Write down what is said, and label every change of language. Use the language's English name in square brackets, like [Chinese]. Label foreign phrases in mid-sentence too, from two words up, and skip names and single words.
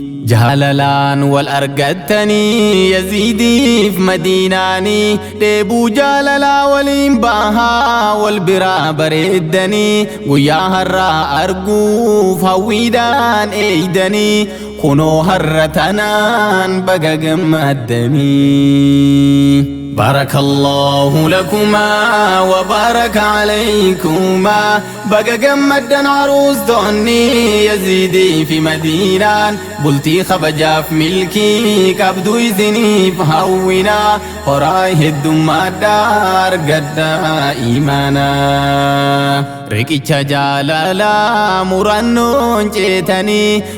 [Oromo] Jaalalaan wal argattanii Yaziidiif Madiinaanii. Dheebuu jaalalaa waliin bahaa wal biraa bareeddanii. Guyyaa har'aa arguuf hawwiidhaan eeydanii. Kunoo har'a tanaan baga gammaddanii. [Arabic] بارك الله لكما وبارك عليكما. [Oromo] Baga gammaddan aruustonni Yaziidii fi Madiinaan. Bultii kabajaaf milkii qabdu isiniif hawwina. Horaa heddummaadhaa argadhaa imaanaa. Riqicha jaalalaa murannoon ceetanii.